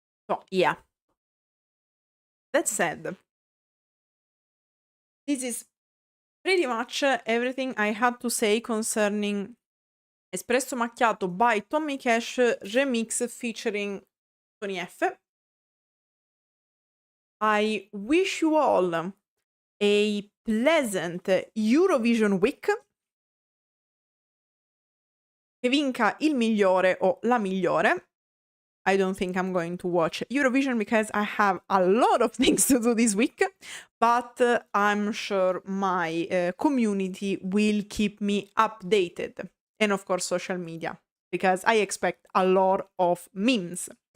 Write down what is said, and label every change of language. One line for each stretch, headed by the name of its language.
English: So, yeah. That said, this is pretty much everything I had to say concerning Espresso Macchiato by Tommy Cash remix featuring Tony Effe. I wish you all a pleasant Eurovision week.
Italian: Che vinca il migliore o la migliore.
English: I don't think I'm going to watch Eurovision because I have a lot of things to do this week, but I'm sure my community will keep me updated. And of course, social media, because I expect a lot of memes.